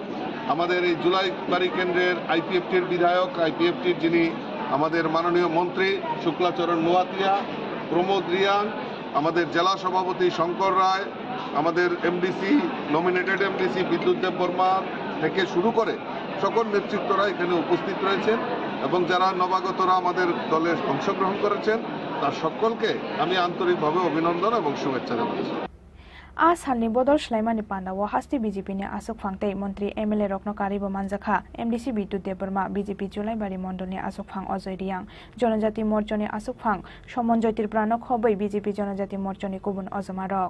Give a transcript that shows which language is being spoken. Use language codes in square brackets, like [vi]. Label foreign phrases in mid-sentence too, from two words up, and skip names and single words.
[bn] আমাদের এই জুলাইবাড়ি কেন্দ্রের আইপিএফটির বিধায়ক, আইপিএফটির যিনি আমাদের মাননীয় মন্ত্রী শুক্লাচরণ নোয়াতিয়া, প্রমোদ রিয়াং, আমাদের জেলা সভাপতি শঙ্কর রায়, আমাদের এমডিসি [en] nominated MDC [bn] বিদ্যুৎ দেববর্মা থেকে শুরু করে সকল নেতৃত্বরা এখানে উপস্থিত রয়েছেন এবং যারা নবাগতরা আমাদের দলে অংশগ্রহণ করেছেন তার সকলকে আমি আন্তরিকভাবে অভিনন্দন এবং শুভেচ্ছা জানাচ্ছি। [trp] आ सालनि बदल स्लाइमानि पान्डाव हास्ति बीजेपीनि आसुक फांगते मंत्री एमएलए रत्नकारीबो मानजाखा एमडीसी बिद्युत देबबर्मा बीजेपी जुलाइबारि मण्डलनि आसुक फां अजय रियां जनजाति मोर्चानि आसुक फां समन ज्योतिर्प्राण खबै बीजेपी जनजाति मोर्चानि गुबुन अजमा रक।